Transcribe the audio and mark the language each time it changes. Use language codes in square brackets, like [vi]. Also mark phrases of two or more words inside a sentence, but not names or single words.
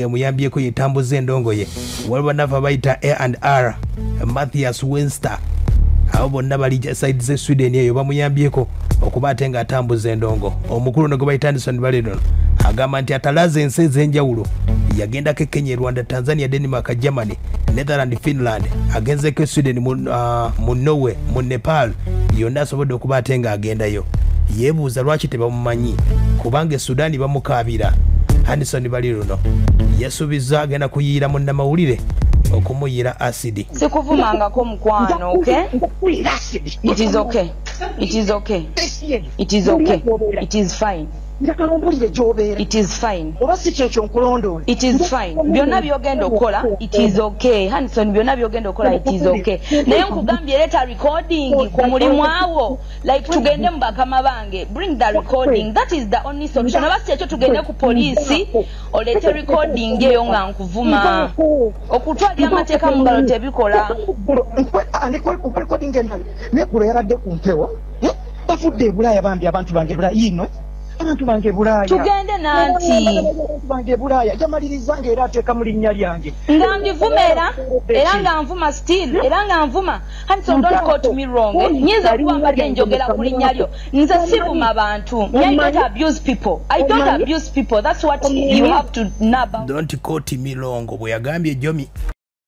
[lg] emuyambyeko yetambuza endongo ye waliwo nafa bayita A&R Matthias Wenster abo bonna bali side ze Sweden eyo bamuyambyeko okubatenga atambuza endongo omukulu gwe bayita Hanson Baliruno agamba nti atalaze ensi ez'enjawulo yagendako Kenya, Rwanda, Tanzania, Denmark, Germany, Netherlands, Finland agenzeko Sweden mu Norway, mu Nepal yonna asobodde okubatenga agendayo yebuuza lwaki tebamumanyi kubanga Sudan bamukaabira. Hanson Baliruno yasuubiza agenda kuyiira munnamawulire okumuyiira acid. Sikuvumangako mukwano, [en] okay? It is okay. It is okay. It is okay. It is fine. It is fine. It is fine. [lg] Byonna byogenda okola, [en] it is okay. [lg] Hanson byonna byogenda okola, [en] it is okay. [lg] Naye nkugambye leeta recording ku mulimu awo. Like tugende mu bakama bange, [en] bring the recording. That is the only solution. [lg] Abasi ekyo tugende ku poliisi oleete recording eyo nga nkuvuma. Okutwalira amateeka mu ngalo tebikola. Nekulu yaradde ku mpewo. Bafudde e Bulaaya bambi abantu bange Bulaaya ino. Abantu bange Bulaaya. Tugende nanti. Abantu bange Bulaaya jamaliriza ngera ateeka mu linnya lyange. Nga mvumera era nga nvuma still era nga nvuma. [en] Hanson, don't quote me wrong. [lg] Nyinza kuba mbadde njogera ku linnya lyo. Nze sivuma bantu. [en] I don't abuse people. I don't abuse people. That's what you have to know about. Don't quote me wrong. [lg] Bwe yagambye Jommie